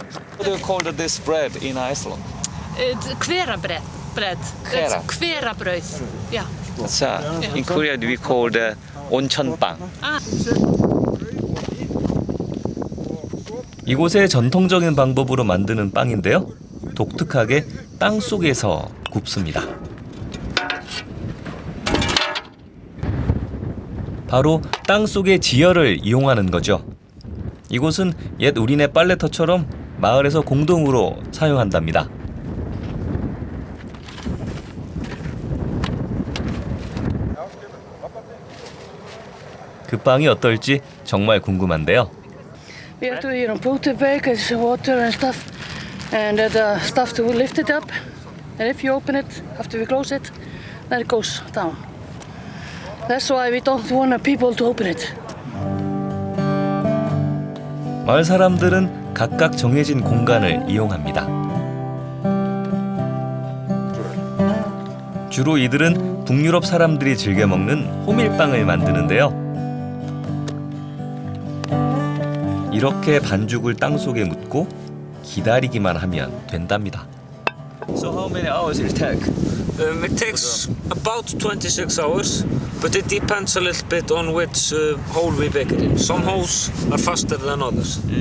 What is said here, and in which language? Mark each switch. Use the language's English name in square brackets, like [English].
[English] What do you call this bread in Iceland? [Icelandic] Hverabröd. Hvera. Hverabröd. Ja. [English] So, in Korea we call the 온천빵. [Korean] 이곳의 전통적인 방법으로 만드는 빵인데요. 독특하게 땅 속에서 굽습니다. 바로 땅 속의 지열을 이용하는 거죠. 이곳은 옛 우리네 빨래터처럼 마을에서 공동으로 사용한답니다. 그 빵이 어떨지 정말 궁금한데요. [English] We have to put the bag, water and stuff, and the stuff to lift it up. And if you open it, after we close it, then it goes down. That's why we don't want people to open it. [Korean] 마을 사람들은 각각 정해진 공간을 이용합니다. 주로 이들은 북유럽 사람들이 즐겨 먹는 호밀빵을 만드는데요. 이렇게 반죽을 땅 속에 묻고 기다리기만 하면 된답니다. [English] So how many hours it take? It takes about 26 hours, but it depends a little bit on which hole we bake it in. Some holes are faster than others.